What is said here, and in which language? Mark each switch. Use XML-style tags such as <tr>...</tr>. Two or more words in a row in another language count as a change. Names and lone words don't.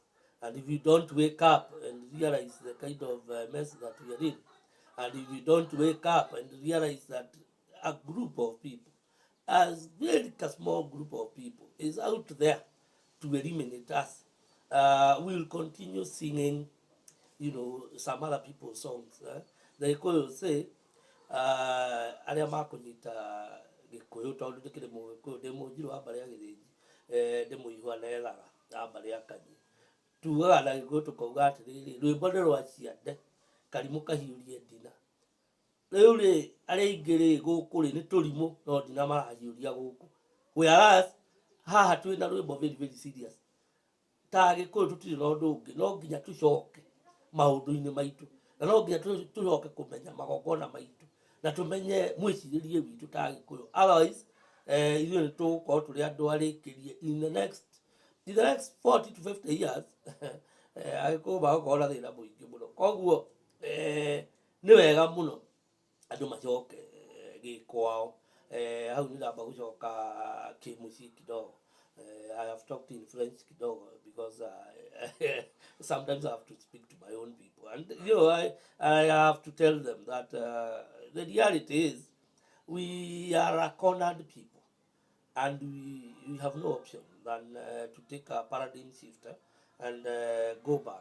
<en>And if we don't wake up and realize the kind of mess that we are in, and if we don't wake up and realize that a group of people, as very a small group of people, is out there to eliminate us, we'll continue singing, some other people's songs. The Ikoyo say,</en> <ki>arĩa makũnyita gĩkũyũ tondũ ndĩkĩrĩ mũgĩkũyũ ndĩ mũnjirũ wa mbarĩ ya gĩthĩnji ndĩmũ ihua na ethaga ya mbarĩ ya kanyi tugaga na gĩkũyũ tũkauga atĩrĩrĩ rwĩmbo nĩ rwa ciande karimũ kahiũrie ndina rĩu rĩ arĩa aingĩ rĩ gũkũ rĩ nĩ tũrimũ no ndina marahiũria gũkũ whereas haha twĩna rwĩmbo</ki> <en>very very serious</en> <ki>ta gĩkũyũ tũtirĩ na ũndũ ũngĩ no nginya tũcoke maũndũ-inĩ maitũ na no nginya tũcoke kũmenya magongona maitũ na tũmenye mwĩcirĩrie witũ ta gĩkũyũ otherwise ithuĩ nĩ tũgũkorwo tũrĩ andũ arĩkĩrie</ki> <en>in the next 40 to 50 years</en> <ki>agĩkũyũ magũkorwo na thĩna mũingĩ mũno koguo nĩ wega mũno andũ macoke gĩkwao hau nĩ ndamba gũcoka kĩmũciĩ kidogo.</ki> <en>I have talked in French kidogo because sometimes I have to speak to my own people and you know I have to tell them that the reality is we are a cornered people and we have no option than to take a paradigm shifter and go back.</en>